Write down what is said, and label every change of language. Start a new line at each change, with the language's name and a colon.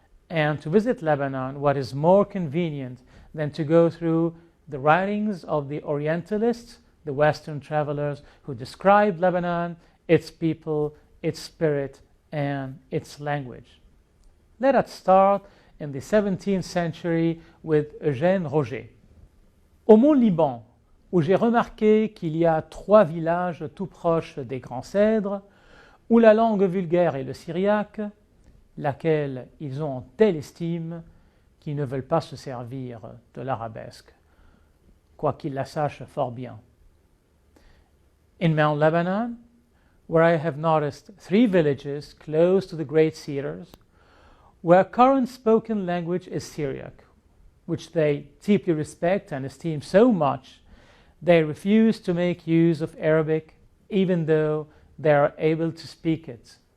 English: And to visit Lebanon, what is more convenient than to go through the writings of the Orientalists, the Western travelers who described Lebanon, its people, its spirit, and its language. Let us start in the 17th century with Eugène Roger.
French: Au Mont-Liban, où j'ai remarqué qu'il y a 3 villages tout proches des grands cèdres, où la langue vulgaire est le syriaque, laquelle ils ont en telle estime qu'ils ne veulent pas se servir de l'arabesque, quoiqu'ils la sachent fort bien.
English: In Mount Lebanon, where I have noticed 3 villages close to the great cedars, where current spoken language is Syriac, which they deeply respect and esteem so much, they refuse to make use of Arabic, even though they are able to speak it.